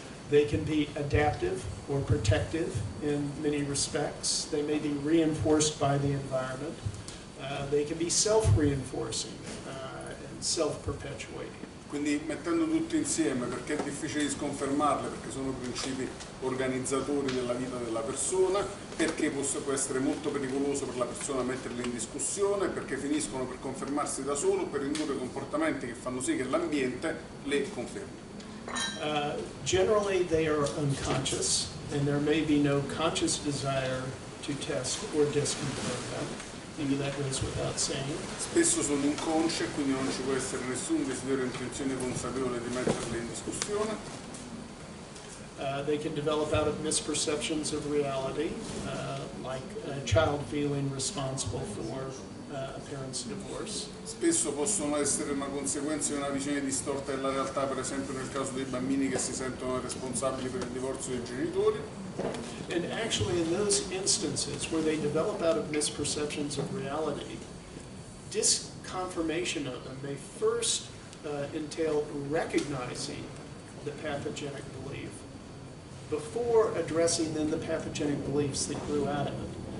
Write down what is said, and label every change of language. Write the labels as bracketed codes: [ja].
[en] They can be adaptive or protective in many respects. They may be reinforced by the environment. They can be self-reinforcing and self-perpetuating. [it] Quindi mettendo tutti insieme, perché è difficile di sconfermarle, perché sono principi organizzatori della vita della persona, perché può essere molto pericoloso per la persona metterli in discussione, perché finiscono per confermarsi da solo, per indurre comportamenti che fanno sì che l'ambiente le confermi. [en] Generally they are unconscious, and there may be no conscious desire to test or disconfirm them. Maybe that goes without saying. [it] Spesso sono inconsce, quindi non ci può essere nessun desiderio o intenzione consapevole di metterle in discussione. [en] They can develop out of misperceptions of reality, like a child feeling responsible for a parent's divorce. [it] Spesso possono essere una conseguenza di una visione distorta della realtà, per esempio nel caso dei bambini che si sentono responsabili per il divorzio dei genitori. [en] And actually in those instances where they develop out of misperceptions of reality, disconfirmation of them may first entail recognizing the pathogenic belief before addressing then the pathogenic beliefs that grew out of it.